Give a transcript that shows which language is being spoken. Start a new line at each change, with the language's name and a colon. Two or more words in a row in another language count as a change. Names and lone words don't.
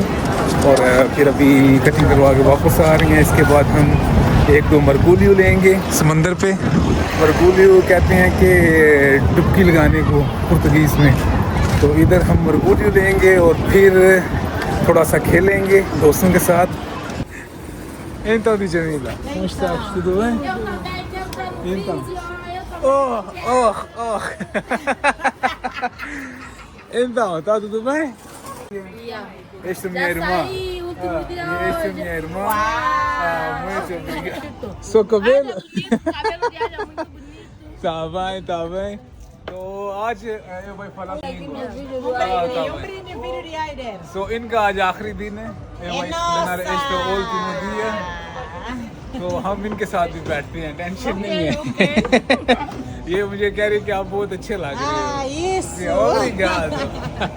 Hindi: और फिर अभी कटिंग करवा के वापस आ रही हैं. इसके बाद हम एक दो मरगुलियो लेंगे समंदर पे. मरगुलियो कहते हैं कि डुबकी लगाने को पुर्तगीज़ में. तो इधर हम मरगुलियो लेंगे और फिर थोड़ा सा खेलेंगे दोस्तों के साथ.
Portuguese: Então, Djamila, como estás? Tudo bem? Então. Então, tá tudo bem? Esta é minha irmã. Esta é minha irmã. Muito obrigado. Seu cabelo? Cabelo de é muito bonito. Tá bem.
Hindi: तो आज
Portuguese: eu vou falar so
Hindi: इनका आज आखिरी दिन है. तो हम इनके साथ भी बैठते हैं, टेंशन नहीं है. ये मुझे कह रही कि आप बहुत अच्छे लग रहे हो.